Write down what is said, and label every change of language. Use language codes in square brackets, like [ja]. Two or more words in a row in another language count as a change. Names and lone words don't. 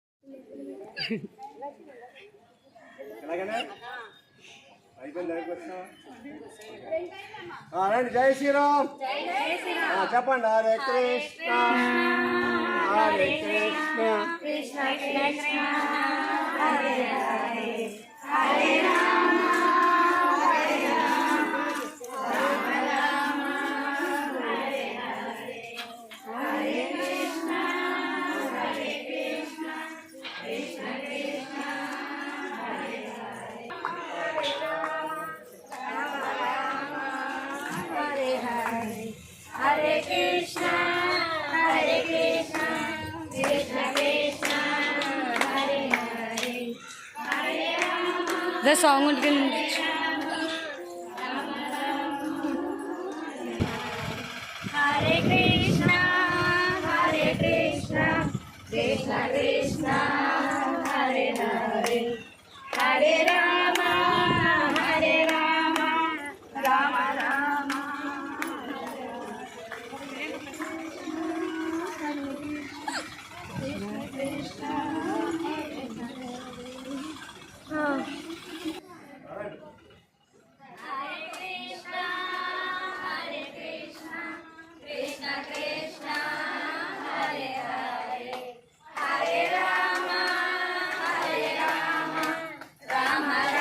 [te] రండి. జై శ్రీరామ్ చెప్పండి. హరే కృష్ణ హరే కృష్ణ కృష్ణ కృష్ణ హరే హరే హరే రామ హరే రామ రామ రామ హరే హరే హరే కృష్ణ కృష్ణ కృష్ణ హరే హరే రామ రామ హరే హరే హరే కృష్ణ కృష్ణ కృష్ణ హరే హరే హరే రామ [en] The song will begin. Hare Krishna Krishna Krishna Hare Hare Hare Rama Rama Rama Krishna Krishna Krishna Hare Hare Hare Rama Rama Rama